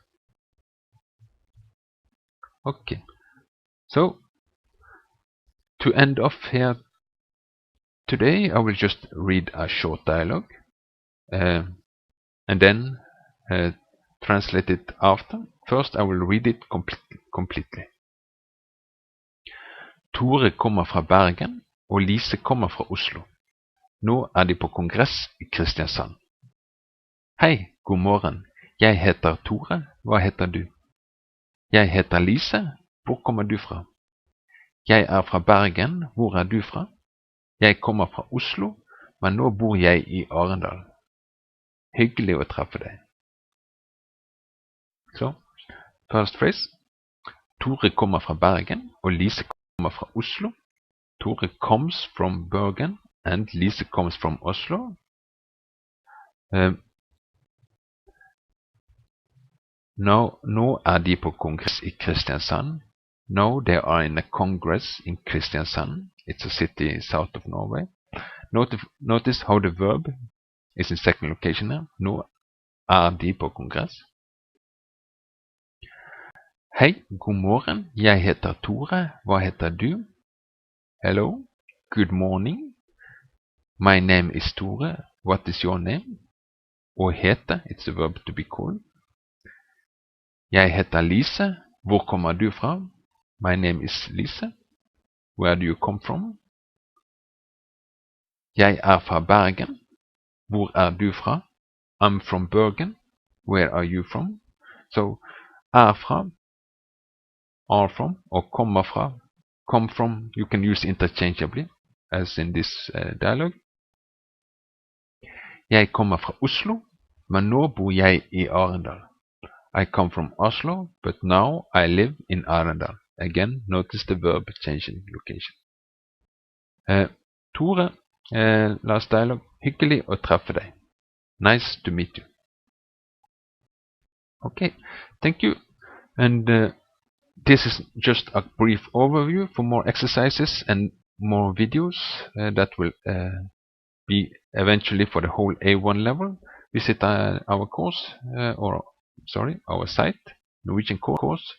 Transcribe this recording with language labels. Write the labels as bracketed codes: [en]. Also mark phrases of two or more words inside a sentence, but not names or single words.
[en] Okay, so to end off here today, I will just read a short dialogue and then translate it after. First, I will read it completely. [no] Tore kommer fra Bergen, og Lise kommer fra Oslo. Nå er de på kongress i Kristiansand. Hei, god morgen. Jeg heter Tore. Hva heter du? Jeg heter Lise. Hvor kommer du fra? Jeg er fra Bergen. Hvor er du fra? Jeg kommer fra Oslo, men nå bor jeg i Arendal. Hyggelig å treffe deg. Så, [en] first phrase. [no] Tore kommer fra Bergen, og Lise kommer fra Oslo. [en] Tore comes from Bergen, and Lise comes from Oslo. [no] Nå er de på kongress i Kristiansand. [en] Now they are in a congress in Kristiansand. It's a city south of Norway. Notice how the verb is in second location here. [no] Nå er de på kongress. Hei, god morgen. Jeg heter Tore. Hva heter du? [en] Hello, good morning. My name is Tore. What is your name? [no] Å hete, [en] it's a verb to be called. [no] Jeg heter Lise. Hvor kommer du fra? [en] My name is Lise. Where do you come from? [no] Jeg er fra Bergen. Hvor er du fra? [en] I'm from Bergen. Where are you from? So, [no] er fra, [en] are from, or [no] kommer fra, [en] come from, you can use interchangeably, as in this dialogue. [no] Jeg kommer fra Oslo, men nå bor jeg i Arendal. [en] I come from Oslo, but now I live in Arendal. Again, notice the verb changing location. Tore, last dialogue. [no] Hyggelig å treffe deg. [en] Nice to meet you. Okay, thank you. And this is just a brief overview. For more exercises and more videos that will be eventually for the whole A1 level, visit our course, our site, norwegiancourse.com.